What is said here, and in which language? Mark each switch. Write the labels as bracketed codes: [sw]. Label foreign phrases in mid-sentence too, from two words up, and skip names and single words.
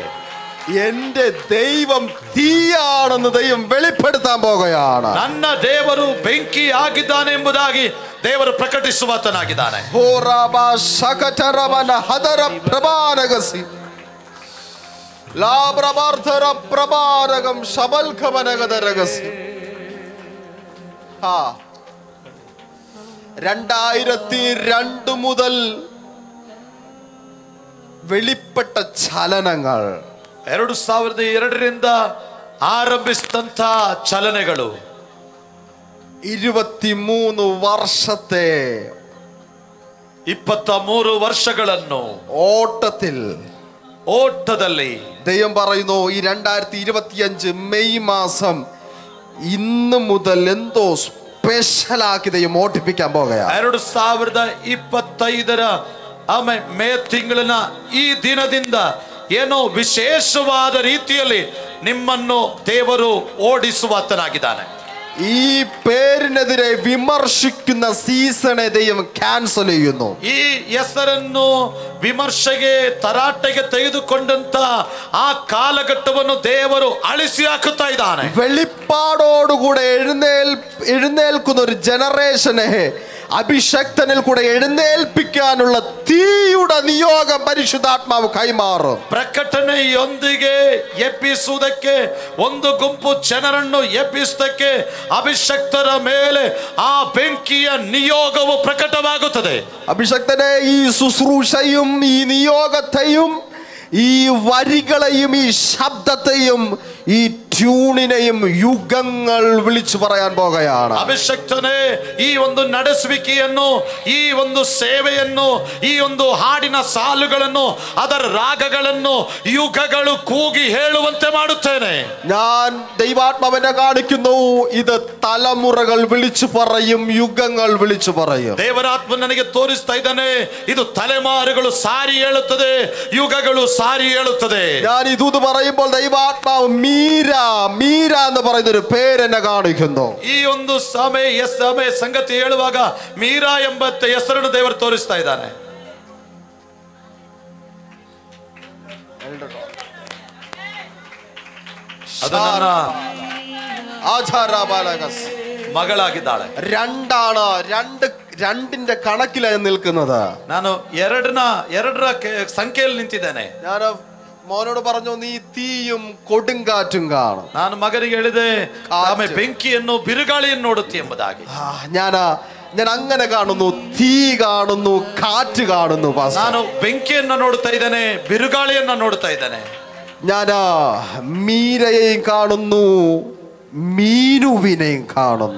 [ml] എന്റെ ദൈവം തീയാണെന്ന് ദൈവം വെളിപ്പെടുത്താൻ പോകുകയാണ്. [kn] ನನ್ನ ದೇವರು ಬೆಂಕಿ ಆಗಿದ್ದಾನೆ ಎಂಬುದಾಗಿ ದೇವರು ಪ್ರಕಟಿಸುವಾತನಾಗಿದ್ದಾನೆ. [ml] പ്രഭാരകം ശബൽഖമനഗദരഗസി 2002 മുതൽ വെളിപ്പെട്ട ചലനങ്ങൾ [kn] 2002 ಆರಂಭಿಸಿದಂತ ಚಲನೆಗಳು 23 ವರ್ಷത്തെ 23 ವರ್ಷಗಳನ್ನು ಓಟದಲ್ಲಿ [ml] ദൈവം പറയുന്നു ഈ 2025 മെയ് മാസം ഇന്ന് മുതൽ എന്തോ സ്പെഷ്യലാക്കി ദൈവം ഓട്ടിപ്പിക്കാൻ പോകുകയാണ്. [kn] 2025 ಮೇ ತಿಂಗಳಿನ ಈ ದಿನದಿಂದ ಏನೋ ವಿಶೇಷವಾದ ರೀತಿಯಲ್ಲಿ ನಿಮ್ಮನ್ನು ದೇವರು ಓಡಿಸುವಾತನಾಗಿದ್ದಾನೆ. [ml] ഈ പേരിനെതിരെ വിമർശിക്കുന്ന സീസണെ ദൈവം ക്യാൻസൽ ചെയ്യുന്നു. [kn] ಈ ಹೆಸರನ್ನು ವಿಮರ್ಶೆಗೆ ತರಾಟೆಗೆ ತೆಗೆದುಕೊಂಡಂತ ಆ ಕಾಲಘಟ್ಟವನ್ನು ದೇವರು ಅಳಿಸಿ ಹಾಕುತ್ತಾ ಇದ್ದಾನೆ. [ml] വെളിപ്പാടോടുകൂടെ എഴുന്നേൽക്കുന്ന ഒരു ജനറേഷനെ അഭിഷക്തനിൽ കൂടെ എഴുന്നേൽപ്പിക്കാനുള്ള തീയുടെ നിയോഗം പരിശുദ്ധാത്മാവ് കൈമാറും. [kn] ಪ್ರಕಟಣೆಯೊಂದಿಗೆ ಎಬ್ಬಿಸುವುದಕ್ಕೆ ಒಂದು ಗುಂಪು ಜನರನ್ನು ಎಬ್ಬಿಸುವುದಕ್ಕೆ ಅಭಿಷಕ್ತರ ಮೇಲೆ ಆ ಬೆಂಕಿಯ ನಿಯೋಗವು ಪ್ರಕಟವಾಗುತ್ತದೆ. [ml] അഭിഷക്തനെ ഈ ശുശ്രൂഷയും ഈ നിയോഗത്തെയും ഈ വരികളെയും ഈ ശബ്ദത്തെയും ഈ ട്യൂണിനെയും യുഗങ്ങൾ വിളിച്ചു പറയാൻ പോകുകയാണ്. [kn] ಅಭಿಷಕ್ತನೇ ಈ ಒಂದು ನಡೆಸುವಿಕೆಯನ್ನು, ಈ ಒಂದು ಸೇವೆಯನ್ನು, ಈ ಒಂದು ಹಾಡಿನ ಸಾಲುಗಳನ್ನು, ಅದರ ರಾಗಗಳನ್ನು ಯುಗಗಳು ಕೂಗಿ ಹೇಳುವಂತೆ ಮಾಡುತ್ತೇನೆ. [ml] ഞാൻ ദൈവാത്മാവിനെ കാണിക്കുന്നു, ഇത് തലമുറകൾ വിളിച്ചു പറയും, യുഗങ്ങൾ വിളിച്ചു പറയും. [kn] ದೇವರಾತ್ಮ ನನಗೆ ತೋರಿಸ್ತಾ ಇದ್ದಾನೆ, ಇದು ತಲೆಮಾರುಗಳು ಸಾರಿ ಹೇಳುತ್ತದೆ, ಯುಗಗಳು ಸಾರಿ ಹೇಳುತ್ತದೆ. [ml] ഞാൻ ഇത് പറയുമ്പോൾ ദൈവാത്മാവ് മീര എന്ന് പറയുന്ന ഒരു പേരെന്നെ കാണിക്കുന്നു. [kn] ಈ ಒಂದು ಸಮಯ ಸಂಗತಿ ಹೇಳುವಾಗ ಮೀರಾ ಎಂಬ ಹೆಸರನ್ನು ದೇವರು ತೋರಿಸ್ತಾ ಇದ್ದಾನೆ. ಅದು ನನ್ನ ಮಗಳಾಗಿದ್ದಾಳೆ. [ml] രണ്ടിന്റെ കണക്കിലാണ് നിൽക്കുന്നത്. [kn] ನಾನು ಎರಡರ ಸಂಖ್ಯೆಯಲ್ಲಿ ನಿಂತಿದ್ದೇನೆ. [ml] ഞാൻ മോനോട് പറഞ്ഞു, നീ തീയും കൊടുങ്കാറ്റും കാണും. [kn] ನಾನು ಮಗನಿಗೆ ಹೇಳಿದೆ, ಬೆಂಕಿಯನ್ನು ಬಿರುಗಾಳಿಯನ್ನು ನೋಡುತ್ತೆ ಎಂಬುದಾಗಿ. [ml] ഞാൻ അങ്ങനെ കാണുന്നു, തീ കാണുന്നു, കാറ്റ് കാണുന്നു. [kn] ನಾನು ಬೆಂಕಿಯನ್ನು ನೋಡುತ್ತಾ ಇದ್ದೇನೆ, ಬಿರುಗಾಳಿಯನ್ನು ನೋಡುತ್ತಾ ಇದ್ದೇನೆ. [ml] ഞാൻ മീരയെയും കാണുന്നു, മീനുവിനെയും കാണുന്നു.